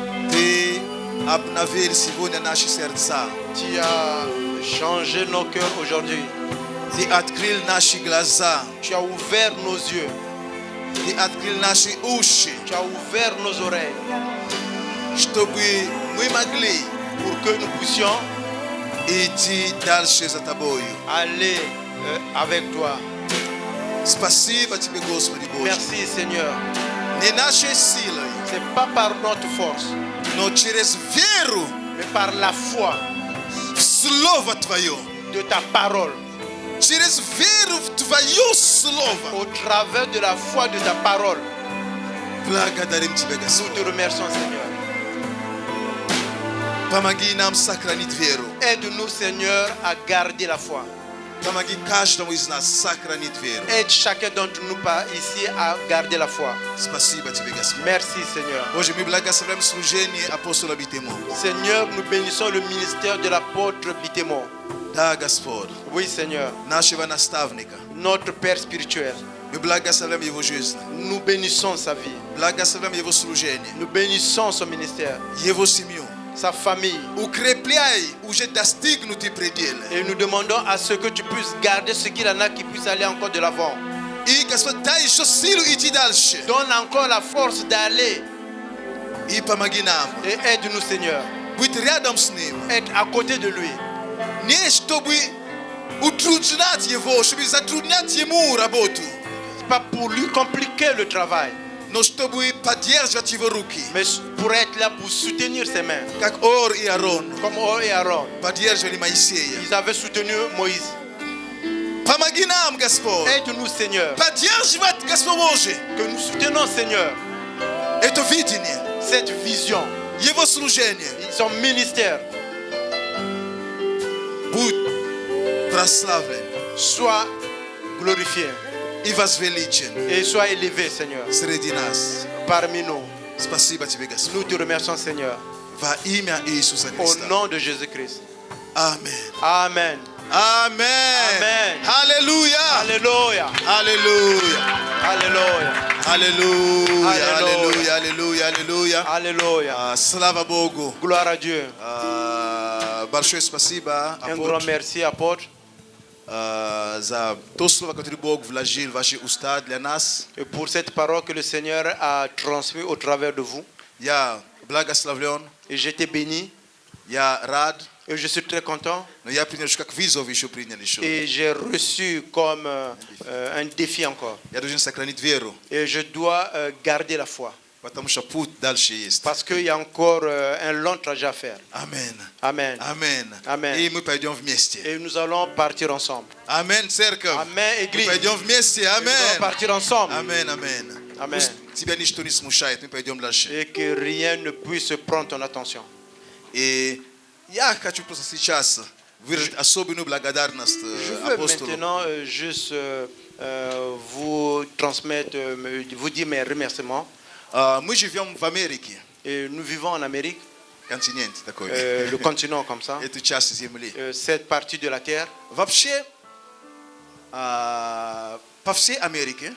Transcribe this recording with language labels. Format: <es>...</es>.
<ru>Ты обновил сегодня наши сердца.</ru> <fr>Tu as changé nos cœurs aujourd'hui.</fr> <ru>Ты открыл наши глаза.</ru> <fr>Tu as ouvert nos yeux.</fr> <ru>Ты открыл наши уши,</ru> <fr>Tu as ouvert nos oreilles</fr> <ru>чтобы мы могли</ru> <fr>pour que nous puissions</fr> <ru>идти дальше за Тобою.</ru> <fr>aller avec toi.</fr> <ru>Спасибо Тебе, Господи Боже.</ru> <fr>Merci Seigneur.</fr> <ru>Не нашей силой,</ru> <fr>Ce n'est pas par notre force,</fr> <ru>но через веру</ru> <fr>mais par la foi</fr> <ru>в Слово Твое.</ru> <fr>de ta parole.</fr> <ru>Через веру в Твое Слово.</ru> <fr>Au travers de la foi de ta parole,</fr> <ru>Благодарим Тебя,</ru> <fr>nous</fr> <ru>Господь.</ru> <fr>te remercions Seigneur.</fr> <ru>Помоги нам сохранить веру.</ru> <fr>Aide-nous Seigneur à garder la foi.</fr> <ru>Помоги каждому из нас сохранить веру.</ru> <fr>Aide chacun d'entre nous pas ici à garder la foi.</fr> <ru>Спасибо Тебе, Господь.</ru> <fr>Merci Seigneur.</fr> <ru>Боже, мы благословляем служение апостола Битемо.</ru> <fr>Seigneur, nous bénissons le ministère de l'apôtre Bitémo.</fr> <ru>Да, Господь,</ru> <fr>Oui Seigneur,</fr> <ru>нашего наставника.</ru> <fr>notre Père spirituel.</fr> <ru>Мы благословляем его жизнь.</ru> <fr>Nous bénissons sa vie.</fr> <ru>Благословляем его служение.</ru> <fr>Nous bénissons son ministère,</fr> <ru>Его семью.</ru> <fr>sa famille.</fr> <ru>Укрепляй уже достигнутые пределы.</ru> <fr>Et nous demandons à ce que tu puisses garder ce qu'il en a qui puisse aller encore de l'avant.</fr> <ru>И, Господь, дай еще силу идти дальше.</ru> <fr>Donne encore la force d'aller</fr> <ru>И помоги нам</ru> <fr>et aide-nous Seigneur.</fr> <ru>быть рядом с ним.</ru> <fr>Être à côté de lui.</fr> <ru>Не чтобы утруднять его, чтобы затруднять ему работу,</ru> <fr>C'est pas pour lui compliquer le travail,</fr> <ru>но чтобы поддерживать его руки.</ru> <fr>mais pour être là pour soutenir ses mains.</fr> <ru>Как Ор и Аарон</ru> <fr>Comme Or et Aaron,</fr> <ru>поддерживали Моисея.</ru> <fr>ils avaient soutenu Moïse.</fr> <ru>Помоги нам, Господь,</ru> <fr>Aide-nous Seigneur.</fr> <ru>поддерживать, Господь Божий,</ru> <fr>Que nous soutenons Seigneur</fr> <ru>это видение,</ru> <fr>cette vision,</fr> <ru>его служение.</ru> <fr>son ministère.</fr> <ru>Будь прославлен</ru> <fr>Sois glorifié</fr> <ru>и возвеличен</ru> <fr>et sois élevé Seigneur</fr> <ru>среди нас.</ru> <fr>parmi nous.</fr> <ru>Спасибо Тебе, Господь.</ru> <fr>Nous te remercions Seigneur</fr> <ru>Во имя Иисуса</ru> <fr>au</fr> <ru>Христа.</ru> <fr>nom de Jésus-Christ.</fr> <ru>Аминь.</ru> <fr>Amen. Amen. Amen. Alléluia. Alléluia. Alléluia. Alléluia.</fr> <ru>Аллилуйя, Аллилуйя. аллилуйя, аллилуйя, аллилуйя.</ru> <fr>Alléluia.</fr> <ru>Слава Богу.</ru> <fr>Gloire à Dieu.</fr> <ru>Большое спасибо,</ru> <fr>Un grand</fr> <ru>апостол,</ru> <fr>merci, apôtre,</fr> <ru>за то слово, которое Бог вложил в ваши уста для нас.</ru> <fr>et pour cette parole que le Seigneur a transmise au travers de vous.</fr> <ru>Я благословлен,</ru> <fr>Et j'étais béni</fr> <ru>я рад,</ru> <fr>et je suis très content.</fr> <ru>но я принял, как вызов еще принял еще.</ru> <fr>Et j'ai reçu comme un défi encore.</fr> <ru>Я должен сохранить веру,</ru> <fr>Et je dois garder la foi.</fr> <ru>потому что путь дальше есть.</ru> <fr>Parce qu'il y a encore un long trajet à faire.</fr> <ru>Амен.</ru> <fr>Amen.</fr> <ru>Амен.</ru> <fr>Amen.</fr> <ru>И мы пойдем вместе.</ru> <fr>Et nous allons partir ensemble.</fr> <ru>Амен, церковь.</ru> <fr>Amen,</fr> <ru>Мы</ru> <fr>Église.</fr> <ru>пойдем вместе.</ru> <fr>Nous allons</fr> <ru>Амен.</ru> <fr>partir ensemble.</fr> <ru>Амен, амен.</ru> <fr>Amen.</fr> <ru>Пусть тебя ничто не смущает. Мы пойдем дальше.</ru> <fr>Et que rien ne puisse prendre ton attention.</fr> <ru>И я хочу просто сейчас выразить особенную благодарность</ru> <fr>Je veux</fr> <ru>апостолу.</ru> <fr>maintenant juste vous transmettre, vous dire mes remerciements.</fr> <ru>Мы живем в Америке.</ru> <fr>Et nous vivons en Amérique.</fr> <ru>континент такой.</ru> <fr>le continent comme ça,</fr> <ru>Эту часть земли.</ru> <fr>cette partie de la terre.</fr> <ru>Вообще, по всей Америке,</ru>